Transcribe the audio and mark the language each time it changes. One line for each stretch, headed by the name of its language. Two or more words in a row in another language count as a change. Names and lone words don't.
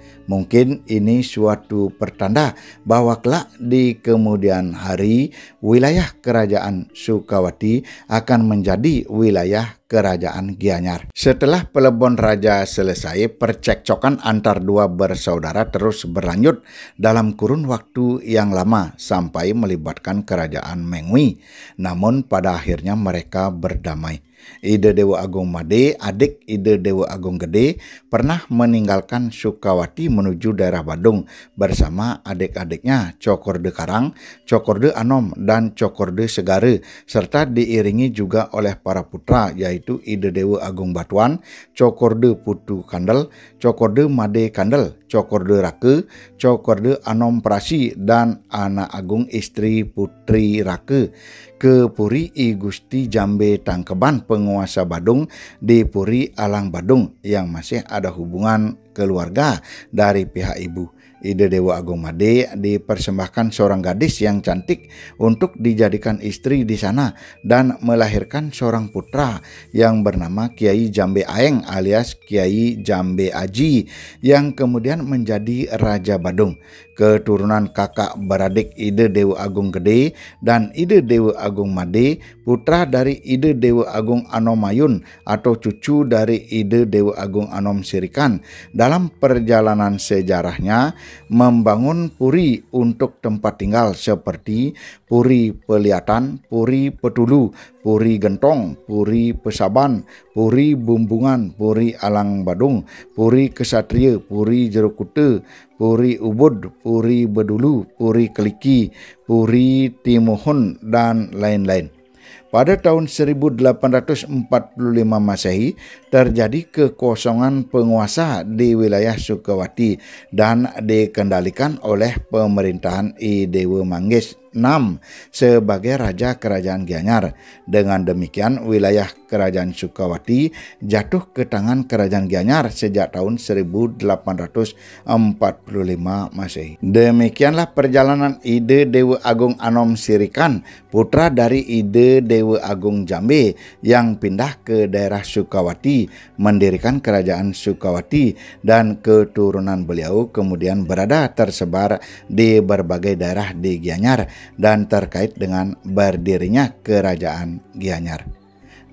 Indonesian: Mungkin ini suatu pertanda bahwa kelak di kemudian hari wilayah kerajaan Sukawati akan menjadi wilayah kerajaan Gianyar. Setelah Pelebon Raja selesai, percekcokan antar dua bersaudara terus berlanjut dalam kurun waktu yang lama sampai melibatkan kerajaan Mengwi. Namun pada akhirnya mereka berdamai. Ide Dewa Agung Made, adik Ide Dewa Agung Gede, pernah meninggalkan Sukawati menuju daerah Badung bersama adik-adiknya Cokorde Karang, Cokorde Anom, dan Cokorde Segare, serta diiringi juga oleh para putra yaitu Ide Dewa Agung Batuan, Cokorde Putu Kandel, Cokorde Made Kandel, Cokorde Rake, Cokorde Anom Prasi, dan anak agung istri Putri Rake ke Puri I Gusti Jambe Tangkeban, penguasa Badung di Puri Alang Badung yang masih ada hubungan keluarga dari pihak ibu. Ide Dewa Agung Made dipersembahkan seorang gadis yang cantik untuk dijadikan istri di sana dan melahirkan seorang putra yang bernama Kiai Jambe Aeng alias Kiai Jambe Aji yang kemudian menjadi Raja Badung. Keturunan kakak beradik Ide Dewa Agung Gede dan Ide Dewa Agung Made, putra dari Ide Dewa Agung Anomayun atau cucu dari Ide Dewa Agung Anom Sirikan, dalam perjalanan sejarahnya membangun puri untuk tempat tinggal seperti Puri Peliatan, Puri Petulu, Puri Gentong, Puri Pesaban, Puri Bumbungan, Puri Alang Badung, Puri Kesatria, Puri Jerukute, Puri Ubud, Puri Bedulu, Puri Keliki, Puri Timohon, dan lain-lain. Pada tahun 1845 Masehi terjadi kekosongan penguasa di wilayah Sukawati dan dikendalikan oleh pemerintahan I Dewa Manggis VI sebagai Raja Kerajaan Gianyar. Dengan demikian wilayah Kerajaan Sukawati jatuh ke tangan Kerajaan Gianyar sejak tahun 1845 Masehi. Demikianlah perjalanan Ide Dewa Agung Anom Sirikan, putra dari Ide Dewa Agung Jambe yang pindah ke daerah Sukawati, mendirikan Kerajaan Sukawati, dan keturunan beliau kemudian berada tersebar di berbagai daerah di Gianyar dan terkait dengan berdirinya Kerajaan Gianyar. Demikianlah.